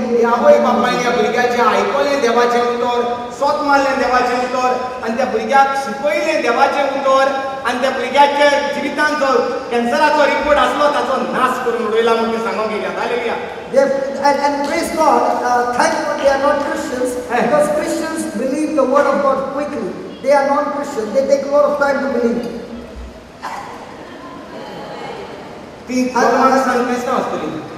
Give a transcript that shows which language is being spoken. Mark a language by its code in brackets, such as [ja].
[kok] आवय बापायन ह्या भुरग्याचें आयकलें देवाचें उतर, स्वत मारलें देवाचें उतर आनी त्या भुरग्याक शिकयलें देवाचें उतर आनी त्या भुरग्याच्या जिवितांत जो कॅन्सराचो रिपोर्ट आसलो ताचो नाश करून उडयला म्हणून ती सांगूंक गेल्या. Hallelujah. [en] And praise God, thank God they are not Christians, because Christians believe the word of God quickly. They are non-Christians. They take a lot of time to believe. [kok] ती माणसां क्रिस्तांव आसतली.